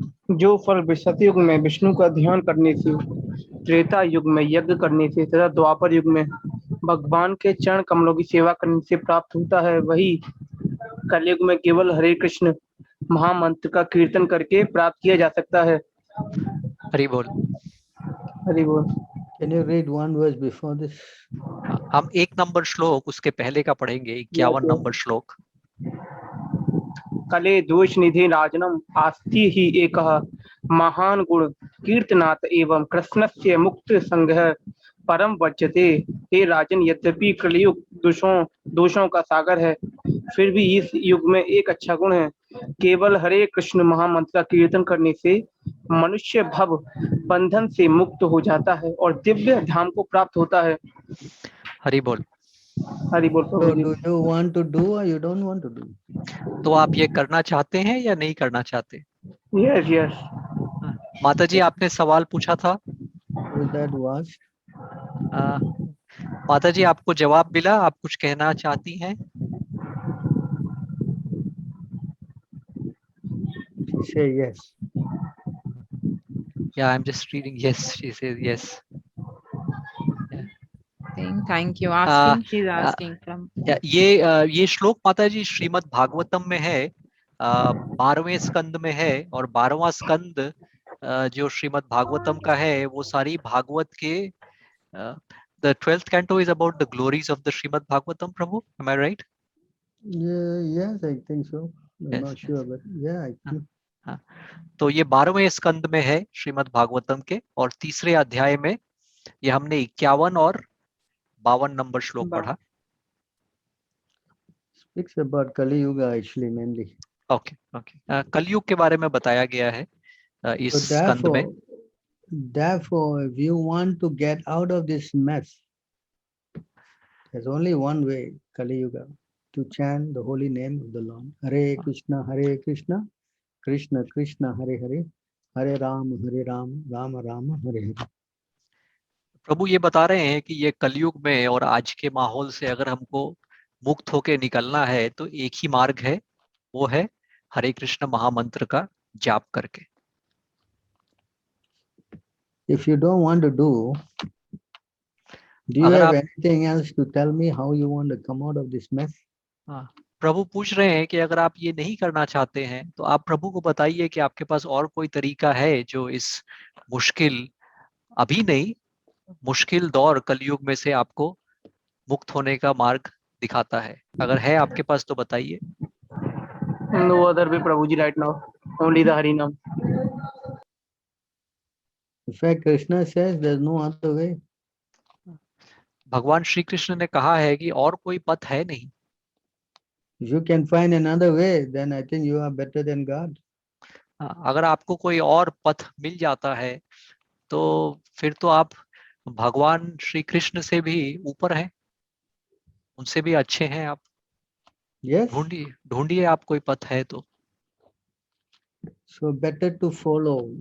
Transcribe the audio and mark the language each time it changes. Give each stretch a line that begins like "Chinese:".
Hindi: जो फल सतयुग में विष्णु का ध्यान करने से, त्रेता युग में यज्ञ करने से तथा द्वापर युग में भगवान के चरण कमलों की सेवा करने से प्राप्त होता है, वही कलयुग में केवल हरे कृष्ण महामंत्र का कीर्तन करके प्राप्त किया जा सकता है. हरि बोल. हरि बोल.
English: Can you read one verse before this?
Hindi: हम 1 नंबर श्लोक उसके पहले का पढ़ेंगे, 51 नंबर श्लोक.
Sanskrit: कले दोष निधि राजनम आस्ति ही एकः महान गुण कीर्तनात् एवं कृष्णस्य मुक्त संग्रह परम वज्यते.
Hindi: हे राजन, यद्यपि कलयुग दोषों का सागर है, फिर भी इस युग में एक अच्छा गुण है. केवल हरे कृष्ण महामंत्र का कीर्तन करने से मनुष्य भव बंधन से मुक्त हो जाता है और दिव्य धाम को प्राप्त होता है. हरि बोल. हरि बोल.
English: So do you want to do or you don't want to do?
Hindi: तो आप ये करना चाहते हैं या नहीं करना चाहते?
English: Yes yes.
Hindi: माता जी आपने सवाल पूछा था.
English: That was
Hindi: माता जी आपको जवाब मिला, आप कुछ कहना चाहती हैं?
English: Say yes. Yeah, I'm just reading. Yes, she says yes. Thank you. Asking, she's asking from.
Hindi: ये श्लोक माता जी श्रीमद् भागवतम में है, 12वें स्कंद में है. और 12वां स्कंद जो श्रीमद् भागवतम का है वो सारी भागवत के
English: the 12th canto is about the glories of the Srimad Bhagavatam, Prabhu. Am I right? Yes, I think so. I'm Yes, not sure, but yeah, I think.
Hindi: हाँ, तो ये 12वें स्कंद में है श्रीमद् भागवतम के, और तीसरे अध्याय में ये हमने 51 और 52 नंबर श्लोक पढ़ा.
English: Speaks about Kali Yuga actually mainly. Okay.
Hindi: कलयुग के बारे में बताया गया है इस स्कंद में.
English: Therefore, if you want to get out of this mess, there's only one way, Kali Yuga, to chant the holy name of the Lord.
Sanskrit: Hare Krishna, Krishna Krishna, Hare Hare, Hare Rama, Rama Rama, Hare Hare.
Hindi: प्रभु ये बता रहे हैं कि ये कलयुग में और आज के माहौल से अगर हमको मुक्त होके निकलना है तो एक ही मार्ग है, वो है हरे कृष्ण महामंत्र का जाप करके.
English: If you don't want to do you have anything else to tell me how you want to come out of this mess?
Hindi: हाँ, प्रभु पूछ रहे हैं कि अगर आप ये नहीं करना चाहते हैं तो आप प्रभु को बताइए कि आपके पास और कोई तरीका है जो इस मुश्किल, अभी नहीं, मुश्किल दौर कलयुग में से आपको मुक्त होने का मार्ग दिखाता है. अगर है आपके पास तो बताइए.
English: No other way, Prabhuji, right now. Only the Hari Nam. In fact, Krishna says there's no other way.
Hindi: भगवान श्री कृष्ण ने कहा है कि और कोई पथ है नहीं.
English: If you can find another way, then I think you are better than God.
Hindi: अगर आपको कोई और पथ मिल जाता है तो फिर तो आप भगवान श्री कृष्ण से भी ऊपर हैं, उनसे भी अच्छे हैं आप।
English: Yes.
Hindi: ढूंढिए आप कोई पथ है तो।
English: So better to follow.